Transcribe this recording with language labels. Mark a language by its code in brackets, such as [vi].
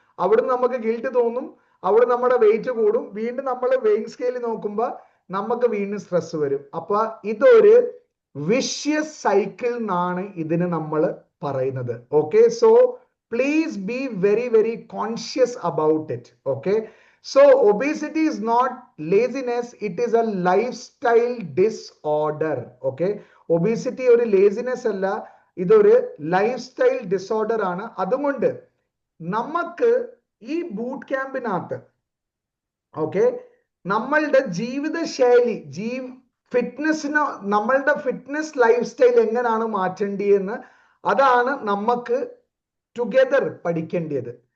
[ml] അവിടുന്ന് നമുക്ക് ഗിൽറ്റ് തോന്നും, അവിടെ നമ്മുടെ വെയിറ്റ് കൂടും, വീണ്ടും നമ്മൾ വെയിങ് സ്കെയിൽ നോക്കുമ്പോൾ നമുക്ക് വീണ്ടും സ്ട്രെസ് വരും. അപ്പൊ ഇതൊരു വിഷ്യസ് സൈക്കിൾ എന്നാണ് ഇതിന് നമ്മൾ പറയുന്നത്. [en] Okay, so please be very very conscious about it. Okay, so obesity is not laziness, it is a lifestyle disorder. [ml] Okay, obesity ഒരു ലേസിനെസ് അല്ല, ഇതൊരു ലൈഫ് സ്റ്റൈൽ ഡിസോർഡർ ആണ്. അതുകൊണ്ട് നമുക്ക് ഈ ബൂട്ട് ക്യാമ്പിനകത്ത് ഓക്കെ നമ്മളുടെ ജീവിതശൈലി ഫിറ്റ്നസിന്, നമ്മളുടെ ഫിറ്റ്നസ് ലൈഫ് സ്റ്റൈൽ എങ്ങനെയാണ് മാറ്റേണ്ടതെന്ന് അതാണ് നമുക്ക് ടുഗദർ പഠിക്കേണ്ടത്.